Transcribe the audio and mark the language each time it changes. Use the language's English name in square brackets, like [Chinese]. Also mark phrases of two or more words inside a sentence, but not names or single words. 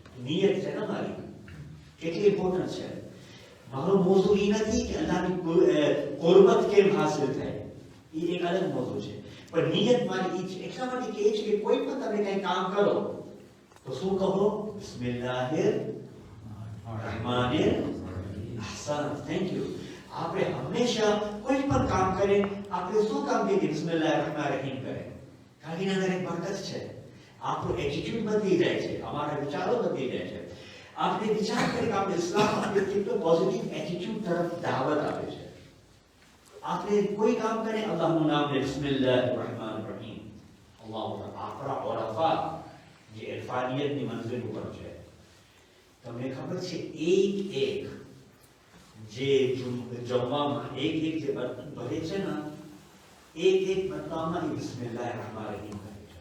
[Gujarati] નિયત છે ને મારી, કેટલી ઇમ્પોર્ટન્ટ છે. મારો મોઝુ એ નથી કે અલ્લાહની કુરબત કેમ હાસિલ થાય, એ એક અલગ મોઝુ છે. પણ નિયત મારી એ છે. એટલા માટે કહે છે કે કોઈ પણ તમે કંઈ કામ કરો તો શું કહો? [Arabic] بسم الله الرحمن إحسان. [English] thank you. [Gujarati] આપણે હંમેશા કોઈ પણ કામ કરીએ આપણે શું કામ કરીએ? [Arabic] بسم الله الرحمن الرحيم [Gujarati] કરેं. કાની અંદર એક બરકત છે. આપણો એટીટ્યુડ બદલી જાય છે, અમારા વિચારો બદલી જાય છે. આપણે વિચાર કરીએ કે આપણે ઇસ્લામ આપણે કેટલો [English] positive attitude [Gujarati] તરફ દાવત આપે છે. આપણે કોઈ કામ કરીએ અલ્લાહનું નામ લે, [Arabic] بسم الله الرحمن الرحيم. الله أكبر. [Gujarati] અરફા જે ઇરફાનિયતની મંઝિલ ઉપર છે. તમને ખબર છે એક જે જમવામાં એક જે બર્તન ભરે છે ને એક બર્તનમાં [Arabic] بسم الله رحمن رحيم [Gujarati] કરે છે.